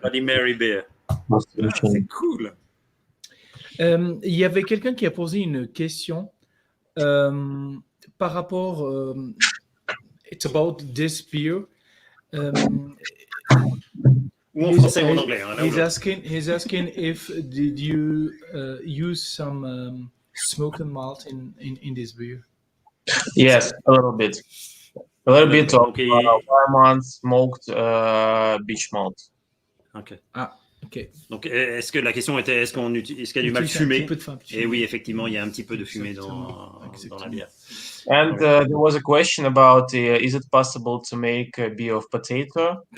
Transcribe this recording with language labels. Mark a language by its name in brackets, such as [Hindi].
[English] Bloody Mary beer. [French] C'est cool. Il y avait quelqu'un qui a posé une question par rapport. [English] It's about this beer. [French] Ou en français ou en anglais. Hein, [English] he's asking if did you use some smoke and malt in this beer? Yes, a little bit. A little bit of Weimar smoked beech malt. Ok. Ah, ok. [French] Donc, est-ce que la question était, est-ce qu'il y a du mal fumé? Et oui, effectivement, il y a un petit peu de fumée dans la bière. [English] And there was a question about is it possible to make a beer of potato?